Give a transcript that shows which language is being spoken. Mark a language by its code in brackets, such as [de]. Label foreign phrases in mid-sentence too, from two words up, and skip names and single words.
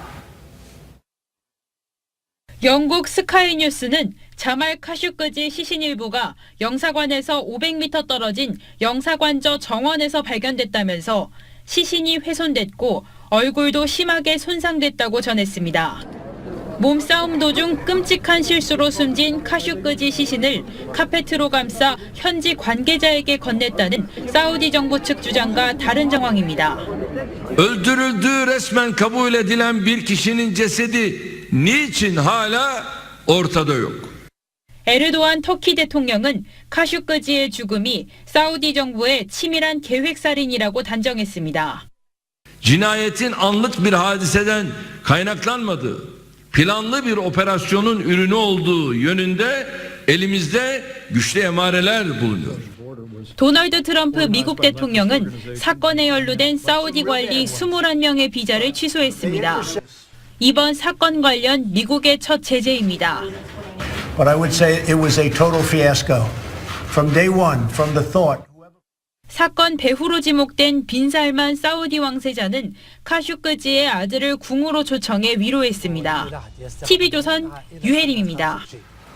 [ko] 영국 스카이뉴스는 자말 카슈거지 시신 일부가 영사관에서 500m 떨어진 영사관저 정원에서 발견됐다면서 시신이 훼손됐고 얼굴도 심하게 손상됐다고 전했습니다. 몸싸움 도중 끔찍한 실수로 숨진 카슈거지 시신을 카페트로 감싸 현지 관계자에게 건넸다는 사우디 정부 측 주장과 다른 정황입니다. [tr] Öldürüldüğü resmen kabul edilen bir kişinin cesedi niçin hala ortada yok? [ko] 에르도안 터키 대통령은 카슈거지의 죽음이 사우디 정부의 치밀한 계획살인이라고 단정했습니다. [tr] Cinayetin anlık bir hadiseden kaynaklanmadığı, planlı bir operasyonun ürünü olduğu yönünde elimizde güçlü emareler bulunuyor. [ko] 도널드 트럼프 미국 대통령은 사건에 연루된 사우디 관리 21명의 비자를 취소했습니다. 이번 사건 관련 미국의 첫 제재입니다. [en] But I would say it was a total fiasco. From day one, from the thought. [ko] 사건 배후로 지목된 빈살만 사우디 왕세자는 카슈거지의 아들을 궁으로 초청해 위로했습니다. TV조선 유혜림입니다.